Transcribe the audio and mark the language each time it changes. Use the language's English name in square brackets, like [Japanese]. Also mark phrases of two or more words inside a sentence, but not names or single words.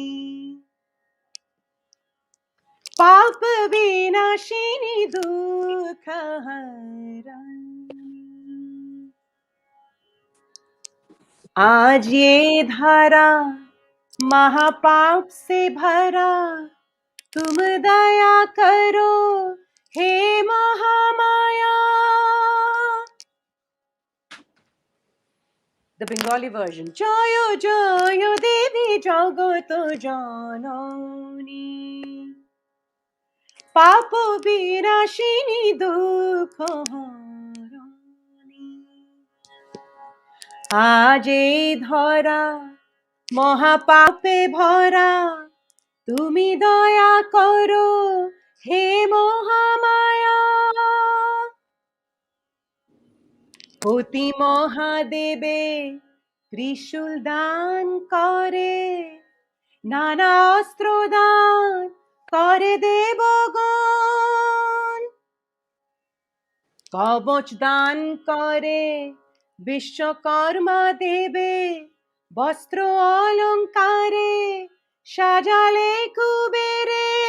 [Hindi] पाप विनाशिनी दुख हरणी आज ये धारा महापाप से भरा तुम दया करो हे महामाया. [English] The Bengali version. [Bangla] জয় জয় দেবী জগৎ জননী পাপ বিনাশিনী দুঃখ হারিণী. আজ এই ধরা মহাপাপে ভরা তুমি দয়া করো হে মহামায়া. অতি মহাদেবে ত্রিশূল দান করে নানা অস্ত্র দান করে দেবগণ কবচ দান করে বিশ্বকর্মা দেবে বস্ত্র অলঙ্কারে সাজালে কুবেরে.